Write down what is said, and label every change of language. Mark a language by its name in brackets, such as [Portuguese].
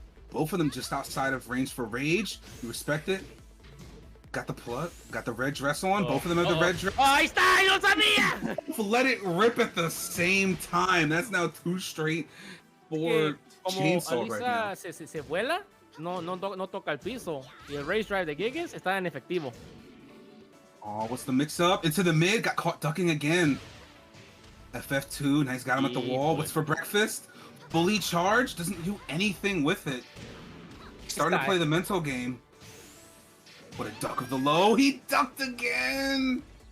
[English] Both of them just outside of range for rage. We respect it. Got the plug. Got the red dress on. Both of them have the red dress. [Spanish] Oh, ahí está, yo sabía. [English] Let it rip at the same time. That's now 2 straight for Chainsaw right now. [Spanish] Se vuela, no toca el piso. Y el rage drive de Gigas está en efectivo. [English] Oh, what's the mix up? Into the mid, got caught ducking again. FF2, nice, got him at the wall. What's for breakfast? Fully charged, doesn't do anything with it. Starting to play the mental game. What a duck of the low, he ducked again!